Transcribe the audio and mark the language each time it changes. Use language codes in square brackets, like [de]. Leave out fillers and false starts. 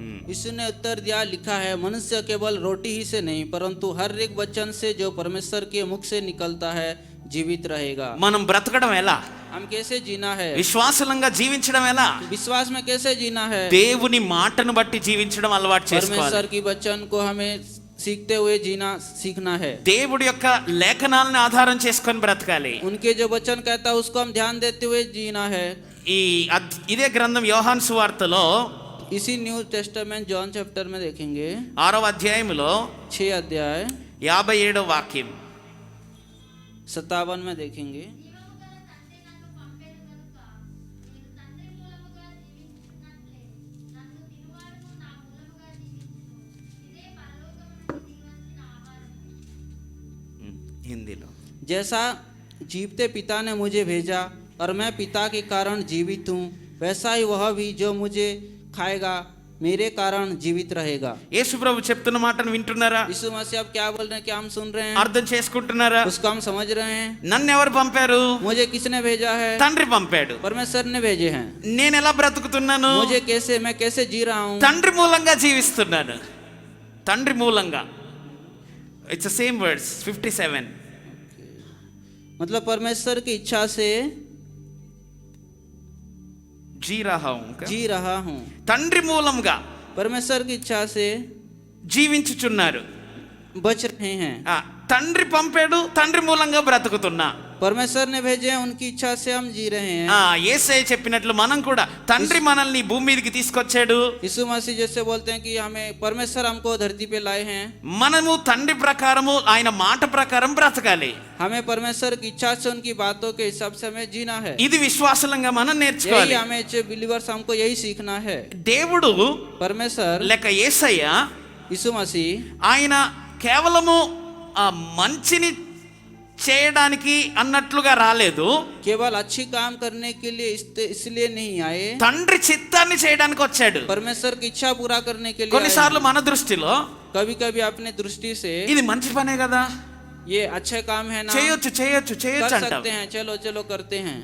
[hi] यीशु ने उत्तर दिया, लिखा है, मनुष्य केवल रोटी ही से नहीं परंतु हर एक वचन से जो परमेश्वर के मुख से निकलता है जीवित रहेगा। [te] మనం బ్రతకడం ఎలా? [hi] हम कैसे जीना है? [te] విశ్వాసలంగా జీవించడం ఎలా? [hi] विश्वास में कैसे जीना है? [te] దేవుని మాటను బట్టి జీవించడం అలవాటు చేసుకోవాలి. [hi] परमेश्वर की वचन को हमें सीखते हुए जीना सीखना है। [te] దేవుడి యొక్క లేఖనాలను ఆధారం చేసుకొని బ్రతకాలి. [hi] उनके जो वचन कहता है उसको हम ध्यान देते हुए जीना है। [te] ఇదే గ్రంథం యోహాను సువార్తలో [hi] इसी न्यू टेस्टामेंट जॉन चैप्टर में देखेंगे [te] 6వ అధ్యాయములో [hi] 6 अध्याय [te] 57వ వాక్యం [hi] 57 में देखेंगे। [te] జీవము గల తండ్రి నన్ను పంపెను కనుక నేను తండ్రి మూలముగా జీవించున్నట్లే నన్ను తినువాడును నా మూలముగా జీవించును. ఇదే పరలోకము నుండి దిగివచ్చిన ఆహారము. హిందీలో [hi] जैसा जीवते पिता ने मुझे भेजा और मैं पिता के कारण जीवित हूँ, वैसा ही वह भी जो मुझे खाएगा मेरे कारण जीवित रहेगा। [te] యేసు ప్రభు చెప్తున్న మాటను వింటున్నారా? [hi] यीशु मसीह अब क्या बोल रहे हैं, क्या हम सुन रहे हैं, [te] అర్థం చేసుకుంటున్నారా? [hi] उसको हम समझ रहे हैं। [te] నన్ను ఎవరు పంపారు? [hi] मुझे किसने भेजा है? [te] తండ్రి పంపాడు. [hi] परमेश्वर ने भेजे हैं। [te] నేను ఎలా బ్రతుకుతున్నాను? [hi] मुझे कैसे, मैं कैसे जी रहा हूँ? [te] తండ్రి మూలంగా జీవిస్తున్నాను. తండ్రి మూలంగా. [en] It's same words 57. [hi] मतलब परमेश्वर की इच्छा से జీ రహా హూం. जी रहा हूँ। [te] తండ్రి మూలంగా [hi] परमेश्वर की इच्छा से [te] జీవించుచున్నారు. [hi] बच रहे हैं। [te] ఆ, తండ్రి పంపాడు, తండ్రి మూలంగా బ్రతుకుతున్నా. [hi] परमेश्वर ने भेजे हैं, उनकी इच्छा से हम जी रहे हैं। [te] యేసయ్య చెప్పినట్లు మనం కూడా తండ్రి మనల్ని భూమి మీదకి తీసుకొచ్చాడు. [hi] यीशु मसीह जैसे बोलते हैं कि हमें परमेश्वर हमको धरती पे लाए हैं, [te] మనము తండ్రి ప్రకారము ఆయన మాట ప్రకారం బ్రతకాలి. [hi] हमें परमेश्वर की इच्छा से उनकी बातों के हिसाब से हमें जीना है। [te] ఇది విశ్వాసంగా మనం [hi] यही [te] నేర్చుకోవాలి. [hi] हमें बिलीवर्स हमको यही सीखना है। [te] దేవుడు [hi] परमेश्वर [te] లేక యేసయ్య [hi] यीशु मसीह [te] ఆయన కేవలము ఆ మంచిని చేయడానికి అన్నట్లుగా రాలేదు. [hi] केवल अच्छी काम करने के लिए इसलिए नहीं आए, [te] తండ్రి చిత్తాన్ని చేయడానికి వచ్చాడు. [hi] परमेश्वर की इच्छा पूरा करने के लिए आए [te] కొన్నిసార్లు [hi] हैं। [te] మన దృష్టిలో [hi] कभी कभी अपने दृष्टि से [te] ఇది మంచి పనే కదా, [hi] ये अच्छे काम है ना, [te] చేయొచ్చు చేయొచ్చు [hi] कर [te] చేయొచ్చు అంటాం. [hi] सकते हैं, चलो चलो करते हैं।